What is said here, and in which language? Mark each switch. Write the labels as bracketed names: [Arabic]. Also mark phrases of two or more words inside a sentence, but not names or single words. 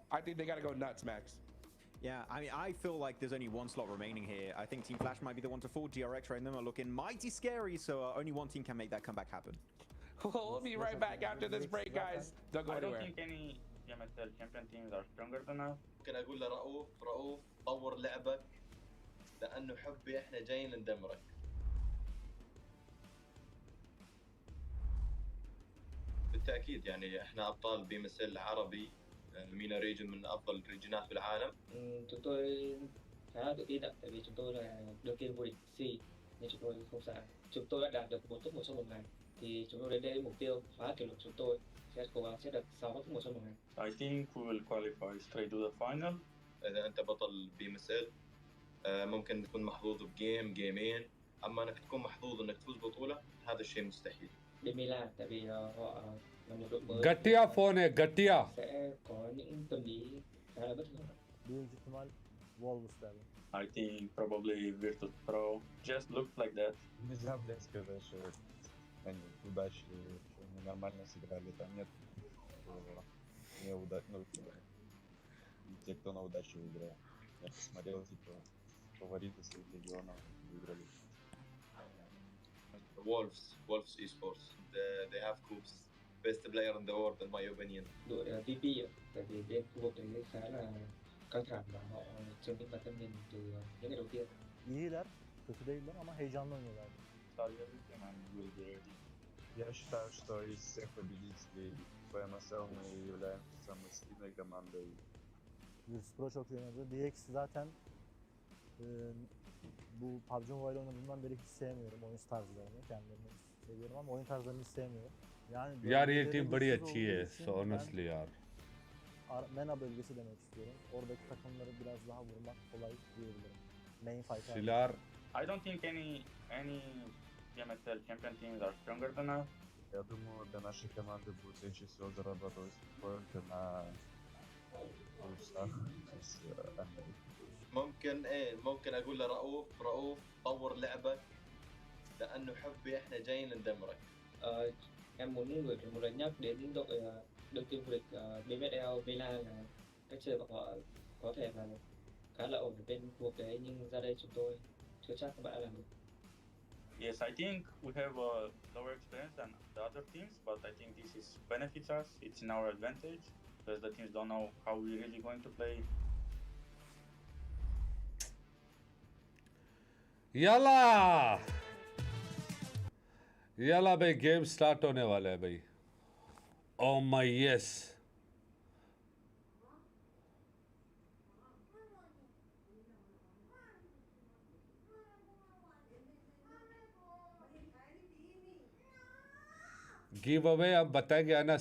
[English] I think they got to go nuts, Max. Yeah, I mean, I feel like there's only 1 slot remaining here. I think Team Flash might be the one to fall. GRX right now are looking mighty scary, so only 1 team can make that comeback happen. We'll be right back after this break, guys. Don't go anywhere. I don't think any MSL champion teams are stronger than us. [Arabic] ممكن اقول لرؤوف طور لعبك لانه حبي احنا جايين ندمرك. بالتاكيد يعني احنا ابطال بي ام اس ال عربي [English] MENA region [Arabic] من افضل الريجنات في العالم. [Vietnamese] Tụi tôi khá là tự tin ạ, tại vì chúng tôi là đương kim vô địch C nên chúng tôi không sợ. Chúng tôi đã đạt được 4 top 1 trong một ngày thì chúng tôi đến đây mục tiêu phá kỷ lục chúng tôi sẽ cố gắng sẽ được 6 top 1 trong một ngày. [English] I think we will qualify straight to the final. [Arabic] إذا أنت بطل بي ام اس ال ممكن تكون محظوظ بجيم جيمين، اما انك تكون محظوظ انك تفوز بطوله هذا الشيء مستحيل. [Vietnamese] Bên Milan tại vì họ là một đội mới [Hindi] Gatia phone है Gatia. [Vietnamese] sẽ có những tâm lý khá là bất ngờ. [Turkish] Büyük ihtimal Wolves derdim. [English] I think probably Virtus Pro just looks like that. [Russian] Нельзя, блядь, сказать, что они удачливые, что они нормально сыграли. Там нет неудачных, те, кто на удачу играет. Я посмотрел, типа, фавориты своих регионов выиграли. [English] Wolves Esports, they have Coops, best player in the world in my opinion. [Vietnamese] Đội VP tại vì bên khu vực đấy khá là căng thẳng và họ chơi những bản tâm nhìn từ những ngày đầu tiên. [Turkish] İyiler, kötü değiller ama heyecanlı oynuyorlar. [Russian] Я считаю, что из всех победителей PMSL мы являемся самой сильной командой. [Turkish] Virtus Pro çok iyi oynadı. DX zaten bu PUBG Mobile oynadığımdan beri hiç sevmiyorum oyun tarzlarını. Kendilerini seviyorum ama oyun tarzlarını hiç sevmiyorum. Yani [Hindi] यार ये टीम बड़ी अच्छी है, [English] so honestly [Hindi] यार. [Turkish] MENA bölgesi demek istiyorum. Oradaki takımları biraz daha vurmak kolay diyebilirim. [English] Main fight. Silar. I don't think any PMSL champion teams are stronger than us. [Russian] Я думаю, для нашей команды будет легче всего зарабатывать только на плюсах из Америки. [Arabic] ممكن اقول لرؤوف طور لعبك لانه حبي احنا جايين ندمرك. [Vietnamese] Em muốn gửi một lời nhắc đến đội team vô địch BMSL Milan là cách chơi của họ có thể là khá là ổn ở bên khu vực đấy, nhưng ra đây chúng tôi chưa chắc các bạn đã làm được. [English] Yes, I think we have a lower experience than the other teams, but I think this is benefits us. It's in our advantage because the teams don't know how we're really going to play. Yalla! [Hindi] Yalla भाई गेम स्टार्ट होने वाला है भाई. [English] Oh my yes. give away [Hindi] आप बताएंगे अनस.